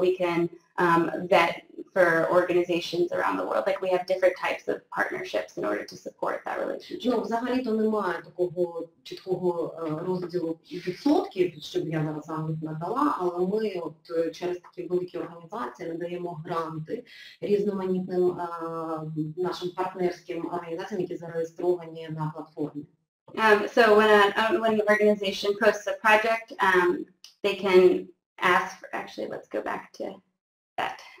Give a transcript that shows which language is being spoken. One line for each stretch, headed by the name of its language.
English: We can vet for organizations around the world. Like, we have different types of partnerships in order to support that relationship.
Ukrainian: Ну, взагалі-то немає такого чіткого розділу відсотків, щоб я зараз вам їх надала, але ми от через такі великі організації надаємо гранти різноманітним нашим партнерським організаціям, які зареєстровані на платформі.
English: So when an organization posts a project, they can ask for, actually, let's go back to that.